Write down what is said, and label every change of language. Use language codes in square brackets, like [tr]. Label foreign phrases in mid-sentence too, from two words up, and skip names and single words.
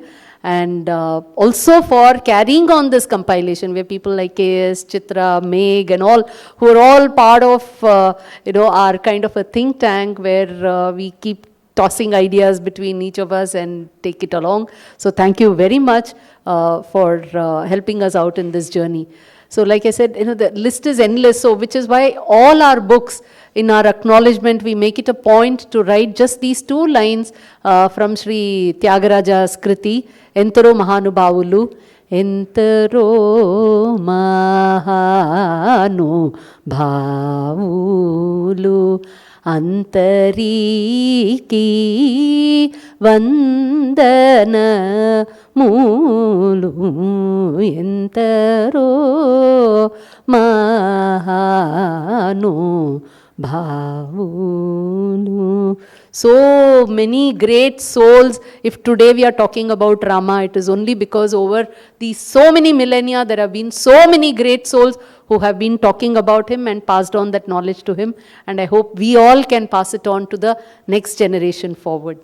[en] And also for carrying on this compilation, where people like KS, Chitra, Meg and all, who are all part of, you know, our kind of a think tank where we keep tossing ideas between each of us and take it along. So thank you very much for helping us out in this journey. So like I said, you know, the list is endless, so which is why all our books, in our acknowledgement, we make it a point to write just these 2 lines from Sri Tyagaraja's Kriti, Entaro Mahanubhavulu, [te] ఎందరో మహానుభావులు, అందరికీ వందనములు, ఎందరో మహాను భావును. [en] So many great souls. If today we are talking about Rama, it is only because over these so many millennia there have been so many great souls who have been talking about him and passed on that knowledge to him. And I hope we all can pass it on to the next generation forward.